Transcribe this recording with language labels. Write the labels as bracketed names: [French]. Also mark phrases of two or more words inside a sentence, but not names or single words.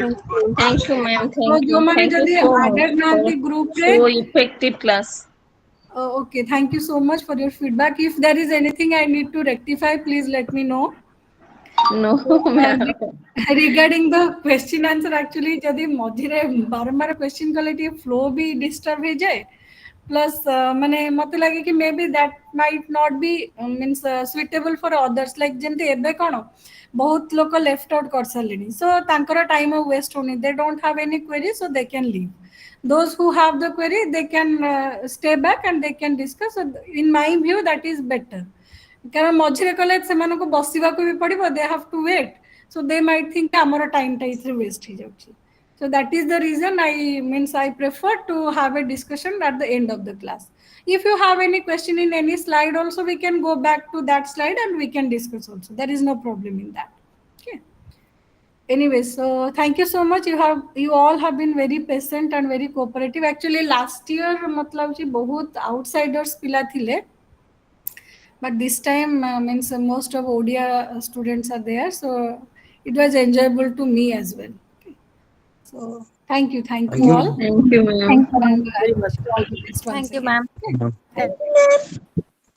[English] thank you ma'am [Odia] So ଯୋଉମାନେ [English] thank you [Odia] ଯଦି [English] so added much for [Odia] ନାହାନ୍ତି group ରେ, [English] so effective class. Okay, thank you so much for your feedback. If there is anything I need to rectify, please let me know. No So, ma'am regarding the question answer, actually [Odia] ଯଦି ମଝିରେ ବାରମ୍ବାର [English] question [Odia] କଲେ ଟିକେ [English] flow ବି disturb ହେଇଯାଏ. Plus [Odia] ମାନେ ମତେ ଲାଗେ କି [English] maybe that might not be means suitable for others. Like ଯେମିତି ଏବେ କଣ ବହୁତ ଲୋକ left out କରିସାରିଲେଣି, so ତାଙ୍କର time ଆଉ waste ହଉନି. They don't have any query, so they can leave. Those who have the query, they can stay back and they can discuss. So in my view, that is better. [Odia] କାରଣ ମଝିରେ କଲେ ସେମାନଙ୍କୁ ବସିବାକୁ ବି ପଡିବ, [English] they have to wait, so they might think [Odia] ଆମର time ଟା ଏଥିରେ waste ହେଇଯାଉଛି. [English] So that is the reason I prefer to have a discussion at the end of the class. If you have any question in any slide also, we can go back to that slide and we can discuss also. There is no problem in that. Okay. anyway, so thank you so much. You all have been very patient and very cooperative. [Odia] Actually, [English] last year [Odia] ମତଲବ ଜୀ ବହୁତ outsiders ପିଲା ଥିଲେ, [English] but this time means most of ODIA students are there, so it was enjoyable to me as well. Okay. So thank you Thank all, you. Thank you, ma'am. Thank you, ma'am. and I wish you all the best once Thank you, again. ma'am. Okay. Ma'am. Thank you.